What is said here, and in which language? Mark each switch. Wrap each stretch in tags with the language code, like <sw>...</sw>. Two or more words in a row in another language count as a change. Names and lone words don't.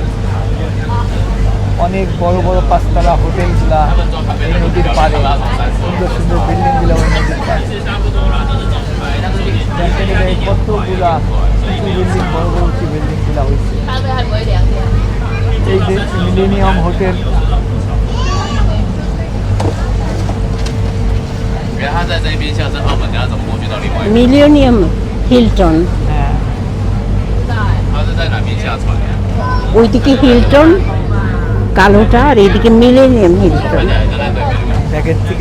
<bn>অনেক বড় বড় পাঁচতলা হোটেলগুলা এই নদীর পাড়ে, সুন্দর সুন্দর বিল্ডিংগুলো ওই নদীর পাড়ে। কতগুলা উঁচু বিল্ডিং, বড় বড় উঁচু বিল্ডিংগুলা হয়েছে। এই যে মিলেনিয়াম হোটেল,</bn> <zh>因为它在这边像是澳门，你要怎么过去到另外一边？</zh> <bn>মিলিয়নিয়াম হিলটন, হ্যাঁ</bn> <zh>它是在哪边下船呀？</zh> <bn>ওইদিকে হিলটন কালোটা, আর এইদিকে মিলেনিয়াম হিলটন।</bn> <zh>就在对面。</zh> <bn>ব্যাগের থেকে</bn>